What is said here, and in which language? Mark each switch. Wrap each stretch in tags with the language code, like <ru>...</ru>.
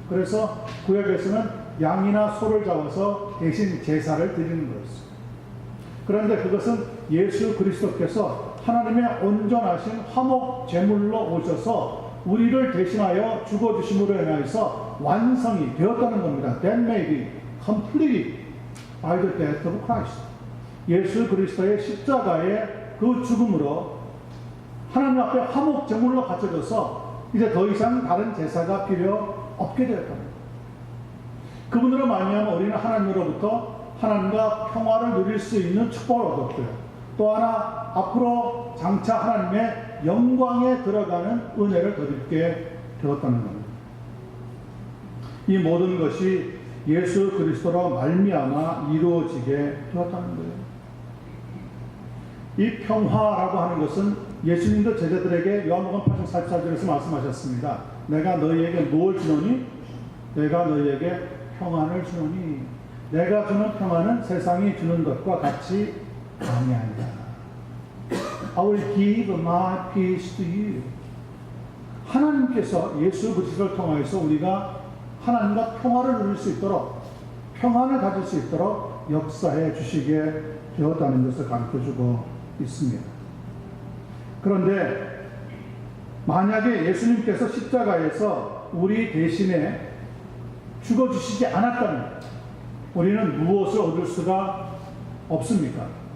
<ko>그래서 구약에서는 양이나 소를 잡아서 대신 제사를 드리는 거였어요. 그런데 그것은 예수 그리스도께서 하나님의 온전하신 화목 제물로 오셔서 우리를 대신하여 죽어주심으로 인하여서 완성이 되었다는 겁니다.</ko> <en>That may be completed by the death of Christ.</en> <ko>예수 그리스도의 십자가의 그 죽음으로 하나님 앞에 화목 제물로 갖춰져서 이제 더 이상 다른 제사가 필요 없게 되었다는 겁니다. 그분으로 말미암아 우리는 하나님으로부터 하나님과 평화를 누릴 수 있는 축복을 얻었고요. 또 하나 앞으로 장차 하나님의 영광에 들어가는 은혜를 더듬게 되었다는 겁니다. 이 모든 것이 예수 그리스도로 말미암아 이루어지게 되었다는 거예요. 이 평화라고 하는 것은 예수님도 제자들에게 요한복음 8장 44절에서 말씀하셨습니다. 내가 너희에게 무엇을 주노니? 내가 너희에게 평안을 주노니 내가 주는 평안은 세상이 주는 것과 같이 아니하니라.</ko> <en>I will give my peace to you.</en> <ko>하나님께서 예수 그리스도를 통하여서 우리가 하나님과 평화를 누릴 수 있도록, 평안을 가질 수 있도록 역사해 주시게 되었다는 것을 가르쳐주고 있습니다. 그런데 만약에 예수님께서 십자가에서 우리 대신에 죽어주시지 않았다면 우리는 무엇을 얻을 수가 없습니까?</ko>